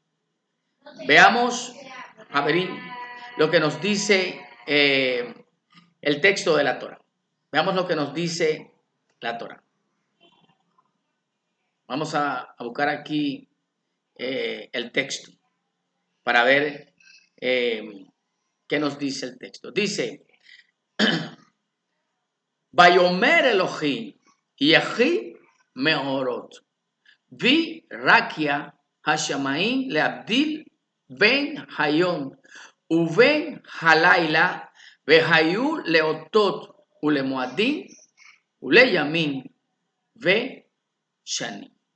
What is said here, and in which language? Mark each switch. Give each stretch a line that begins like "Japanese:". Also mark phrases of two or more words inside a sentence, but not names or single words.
Spanish: Veamos, Javerín, lo que nos dice el texto de la Torá. Veamos lo que nos dice la Torá. Vamos a buscar aquí el texto para ver qué nos dice el texto. Dice,
Hebrew: ויאמר אלהים יהי מארת ברקיע השמים להבדיל בין היום ובין הלילה והיו לאתת ולמועדים ולימים ושנים.